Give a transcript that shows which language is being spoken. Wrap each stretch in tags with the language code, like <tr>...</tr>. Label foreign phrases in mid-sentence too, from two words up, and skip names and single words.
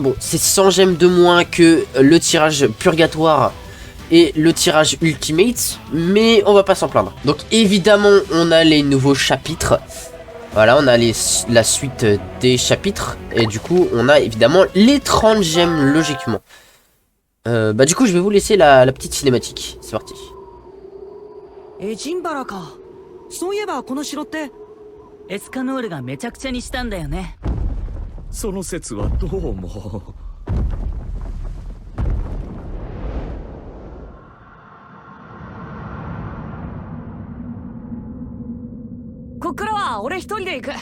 <fr>Bon, c'est 100 gemmes de moins que le tirage purgatoire et le tirage ultimate. Mais on va pas s'en plaindre. Donc évidemment, on a les nouveaux chapitres. Voilà, on a la suite des chapitres. Et du coup, on a évidemment les 30 gemmes, logiquement. Bah du coup, je vais vous laisser la petite cinématique. C'est parti.</fr> <ja>エジンバラか。そういえばこの城ってエスカノールがめちゃくちゃにしたんだよね。その説はどうも。こっからは俺一人で行く。</ja>